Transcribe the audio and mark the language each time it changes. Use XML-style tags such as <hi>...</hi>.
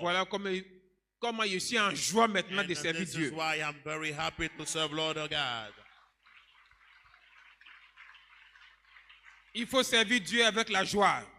<fr>voilà comment je suis en joie maintenant de servir</fr> <en>This is</en> <fr>Dieu.</fr> <en>why I'm very happy to serve Lord God.</en> <fr>Il faut servir Dieu avec la joie.</fr>